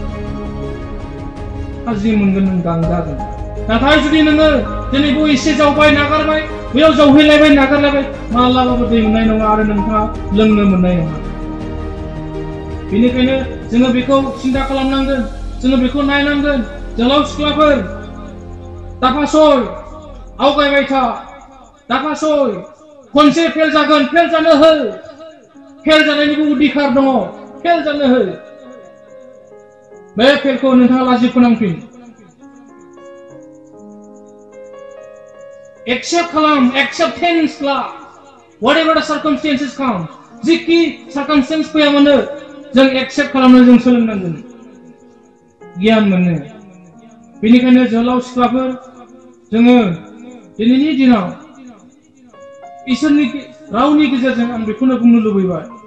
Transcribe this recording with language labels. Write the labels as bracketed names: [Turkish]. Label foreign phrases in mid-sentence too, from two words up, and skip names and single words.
[Bodo] थाजिम मोनगोन नों गांगागोन नाथाय जुदि नोङो दिनैबो एसे जावबाय नागारबाय बेयाव जावहैलायबाय नागारलायबाय माब्लाबाबो दै मोननाय नङा आरो नोंथाङा लोंनो मोननाय नङा बेनिखायनो जोङो बेखौ सिन्था खालामनांगोन जोङो बेखौ नायनांगोन जोहोलाव सिख्लाफोर दाफासय आवगायबाय था दाफासय खनसे फेल जागोन फेल जानो हो फेल जानायनिबो अधिकार दङ फेल जानो हो बे फेलखौ नोंथाङा लाजि फोनांफिन एक्सेप्ट खालाम एक्सेप्टेन्स ला [English] whatever the circumstances come [Bodo] जिखि सार्कामस्टेन्स फैया मानो जों एक्सेप्ट खालामनो जों सोलोंनांगोन गियान मोनो बेनिखायनो जोहोलाव सिख्लाफोर जोङो दिनैनि दिनाव इसोरनि रावनि गेजेरजों आं बेखौनो बुंनो लुबैबाय